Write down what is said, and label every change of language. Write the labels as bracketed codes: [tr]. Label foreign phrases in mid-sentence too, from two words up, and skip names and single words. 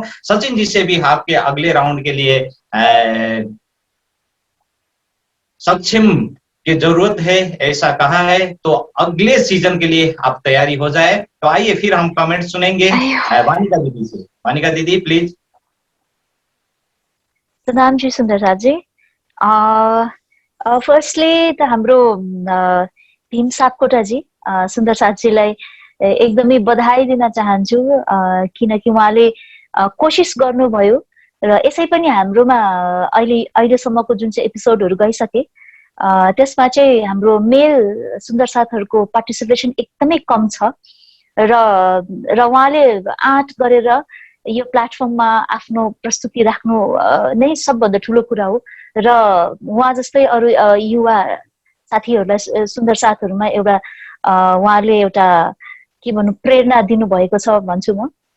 [hi] सचिन जी से भी आपके अगले राउंड के लिए सक्षम की जरूरत है ऐसा कहा है, तो अगले सीजन के लिए आप तैयारी हो जाए। तो आइए फिर हम कमेंट सुनेंगे वानिका दीदी से। वानिका दीदी प्लीज। [ne] सदाम जी सुन्दर साथजी, फर्स्टली त हाम्रो भीम सापकोटाजी सुन्दर साथजीलाई एकदमै बधाई दिन चाहन्छु, किनकि उहाँले कोसिस गर्नुभयो र यसै पनि हाम्रोमा अहिलेसम्मको जुन चाहिँ एपिसोडहरू गइसके त्यसमा चाहिँ हाम्रो मेल सुन्दर साथहरूको पार्टिसिपेसन एकदमै कम छ र उहाँले आँट गरेर यो प्लेटफर्ममा आफ्नो प्रस्तुति राख्नु नै सबभन्दा ठुलो कुरा हो र उहाँ जस्तै अरू युवा साथीहरूलाई सुन्दर साथहरूमा एउटा उहाँले एउटा के भन्नु प्रेरणा दिनुभएको छ भन्छु म।